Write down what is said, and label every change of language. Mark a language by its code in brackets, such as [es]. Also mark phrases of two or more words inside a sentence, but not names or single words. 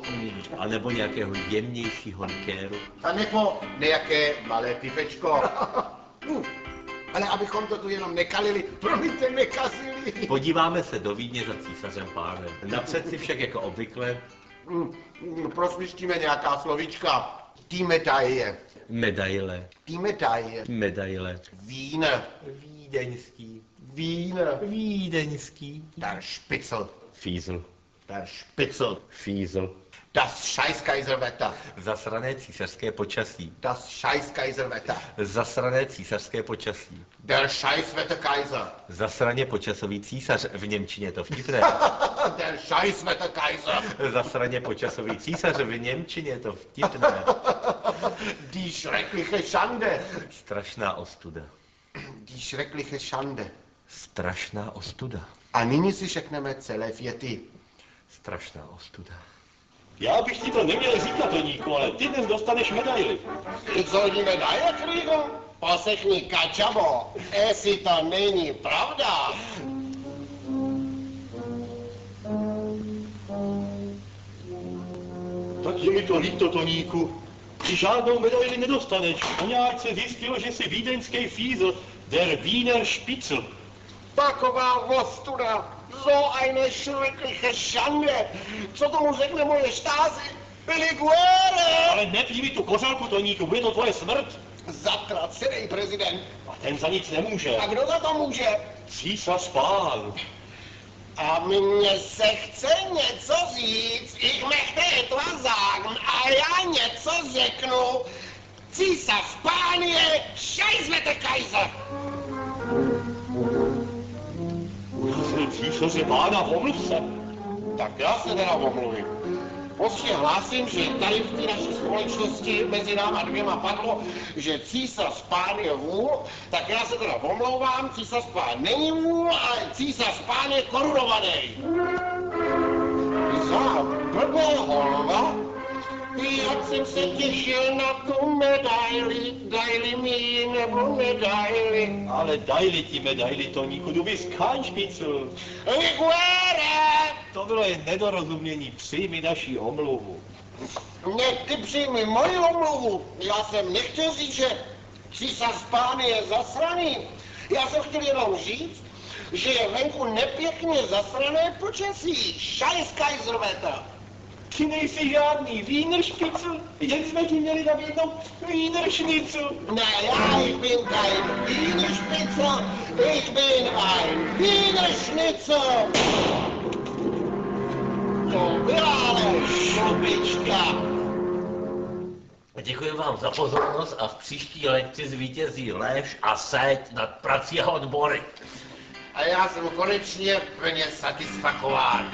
[cs] A nebo nějakého jemnějšího likéru. A nebo nějaké malé pivečko. Ale abychom to tu jenom nekalili, promiňte, nekazili. Podíváme se do Vídně za císařem pánem. Napřed si však jako obvykle Prosvištíme nějaká slovíčka. [de] Die Medaille. [cs] medaile. [de] Die Medaille. [cs] Medaile. [de] Wien. [cs] Vídeňský. [de] Wien. [cs] Vídeňský. [de] Der Spitzel. [cs] Fízl. [de] Der Spitzel. [cs] Fízl. [de] Das Scheißkaiserwetter. [cs] Zasrané císařské počasí. [de] Das Scheißkaiserwetter. [cs] Zasrané císařské počasí. [de] Der Scheißwetterkaiser. [cs] Zasraně počasový císař, v němčině to vtipné. [de] Der Scheißwetterkaiser. [cs] Zasraně počasový císař, v němčině to vtipné. [de] Die schreckliche Schande. [cs] Strašná ostuda. [de] Die schreckliche Schande. [cs] Strašná ostuda. A nyní si řekneme celé věty. Strašná ostuda. Já bych ti to neměl říkat, Toníku, ale ty dnes dostaneš medaili. [de] Ich soll die Medaille kriegen? [cs] Poslechni, kačabo, jestli to není pravda. Tak je mi to líto, Toníku. Ty žádnou medaili nedostaneš. Nějak se zjistilo, že jsi vídeňský fízl, [de] der Wiener Spitzel. [cs] Taková ostuda, [de] so eine schreckliche Schande. [cs] Co tomu řekne moje štázy? Liguere! Ale nepij mi tu kořálku, Toníku, bude to tvoje smrt. Zatracený prezident. A ten za nic nemůže. A kdo za to může? Císař pán. A mně se chce něco říct, [de] ich möchte etwas sagen, [cs] a já něco řeknu. Císař pán je Scheißwetterkaiser. Císaře pána, omluv se. Tak já se teda omluvím. Prostě hlásím, že tady v té naší společnosti mezi náma dvěma padlo, že císař pán je vůl, tak já se teda omlouvám, císař pán není vůl, ale císař pán je korunovaný. Za blbá holva, jak jsem se těšil na tu medaili, dajli mi ji nebo medaili. Ale dajli ti medaili, Toníku, [de] du bist kein Spitzel. Liguere! [cs] To bylo jen nedorozumění, přijmi naši omluvu. Ne, ty přijmi moji omluvu. Já jsem nechtěl říct, že císař pán je zasraný. Já jsem chtěl jenom říct, že je venku nepěkně zasrané počasí. [de] Scheißkaiserwetter. [cs] Ty nejsi žádný [de] Wiener Spitzel, [cs] jen jsme ti měli nabídnout [de] Wiener Schnitzel. [cs] Ne, já [de] ich bin kein Wiener Spitzel, ich bin ein Wiener Schnitzel. [cs] To byla ale šobička. Děkuji vám za pozornost a v příští lekci zvítězí lež a seď nad prací a odbory. A já jsem konečně plně satisfakován.